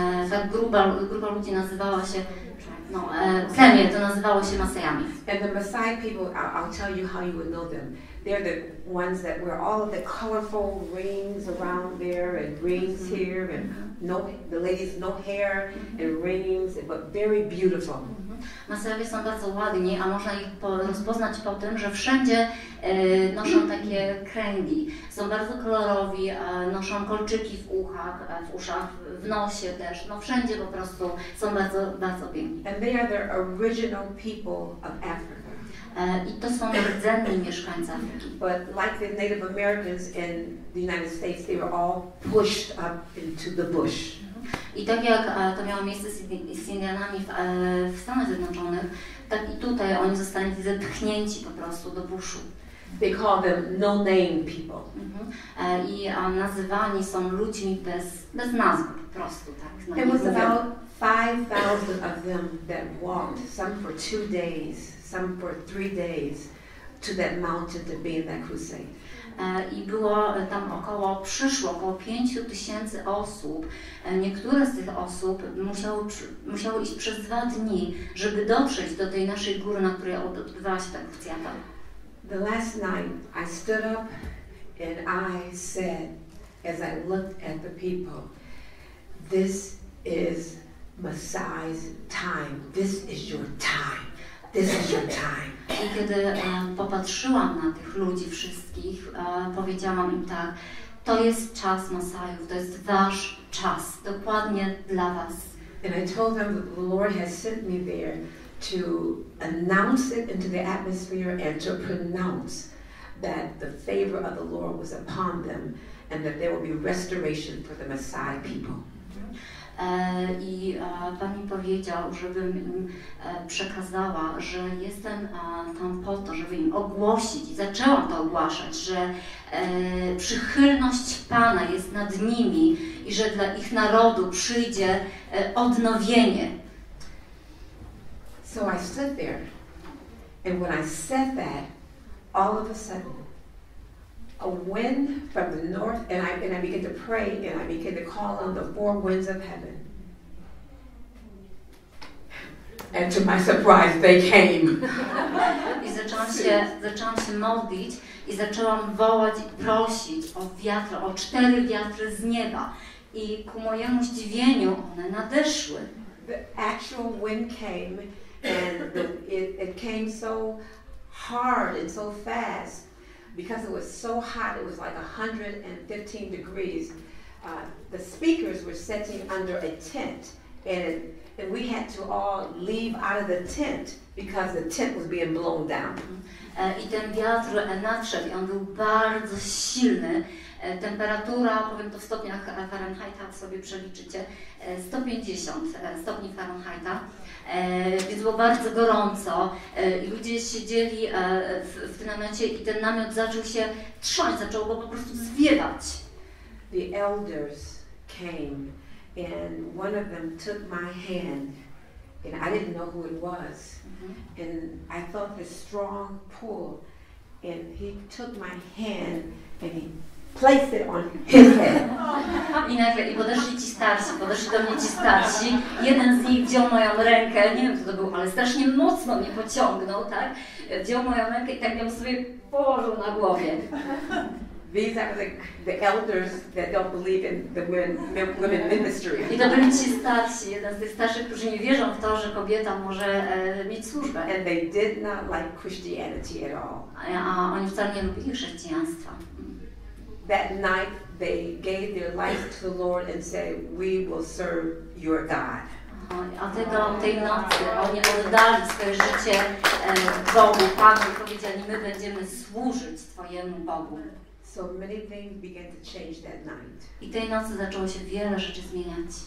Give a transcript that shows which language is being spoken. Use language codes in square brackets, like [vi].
[pl] Ta grupa ludzi nazywała się, plemię to nazywało się Masajami. [en] And the Maasai people, I'll tell you how you would know them. They're the ones that wear all of the colorful rings around there and rings here, and the ladies no hair and rings, but very beautiful. [pl] Masajowie są bardzo ładni, a można ich rozpoznać po tym, że wszędzie noszą takie kręgi. Są bardzo kolorowi, noszą kolczyki w uszach, w nosie też. No wszędzie po prostu są bardzo, bardzo piękni. [en] And they are the original people of Africa. [pl] I to są rdzenni mieszkańcy Afryki. [en] But like the Native Americans in the United States, they were all pushed up into the bush. [pl] I tak jak to miało miejsce z Indianami w Stanach Zjednoczonych, tak i tutaj oni zostali zepchnięci po prostu do buszu. [en] They call them no-name people. [pl] I nazywani są ludźmi bez nazwy po prostu. Tak, [en] There was about 5,000 of them that walked, some for 2 days, some for 3 days, to that mountain to be in that crusade. [pl] I było tam przyszło około 5,000 osób. Niektóre z tych osób musiały iść przez 2 dni, żeby dotrzeć do tej naszej góry, na której odbywała się ta krucjata. [en] The last night I stood up and I said, as I looked at the people, this is Messiah's time. This is your time. This is your time. [pl] I kiedy popatrzyłam na tych ludzi wszystkich, powiedziałam im tak, to jest czas Masajów, to jest wasz czas, dokładnie dla was. [en] And I told them that the Lord has sent me there to announce it into the atmosphere and to pronounce that the favor of the Lord was upon them and that there will be restoration for the Messiah people. [pl] I Pan mi powiedział, żebym im przekazała, że jestem tam po to, żeby im ogłosić, i zaczęłam to ogłaszać, że przychylność Pana jest nad nimi i że dla ich narodu przyjdzie odnowienie. [en] So I stood there, and when I said that, all of a sudden, a wind from the north, and I began to pray, and I began to call on the 4 winds of heaven. And to my surprise, they came. [pl] I zaczęłam się modlić i zaczęłam wołać i prosić o wiatr, o 4 wiatry z nieba. I ku mojemu zdziwieniu one nadeszły. [en] The actual wind came, and it came so hard and so fast. Because it was so hot, it was like 115 degrees. The speakers were sitting under a tent, and we had to all leave out of the tent because the tent was being blown down. [pl] I ten wiatr nadszedł i on był bardzo silny. Temperatura, powiem to w stopniach Fahrenheita, sobie przeliczycie, 150 stopni Fahrenheita, więc było bardzo gorąco i ludzie siedzieli w tym namiocie i ten namiot zaczął się trząść, zaczął go po prostu zwiewać. [en] The elders came and one of them took my hand and I didn't know who it was and I felt this strong pull and he took my hand and he placed it on his head. [pl] I nagle podeszli do mnie ci starsi. Jeden z nich wziął moją rękę, nie wiem kto to był, ale strasznie mocno mnie pociągnął, tak? Wziął moją rękę i tak ją sobie położył na głowie. [en] These are the elders that don't believe in the women ministry. [pl] I to byli ci starsi, jeden z tych starszych, którzy nie wierzą w to, że kobieta może mieć służbę. [en] And they did not like Christianity at all. [pl] A oni wcale nie lubili chrześcijaństwa. [en] That night they gave their life to the Lord and said, "We will serve your God." [pl] A tej nocy oni oddali swoje życie Bogu, Panu i powiedzieli, my będziemy służyć Twojemu Bogu. [en] So many things began to change that night. [pl] I tej nocy zaczęło się wiele rzeczy zmieniać.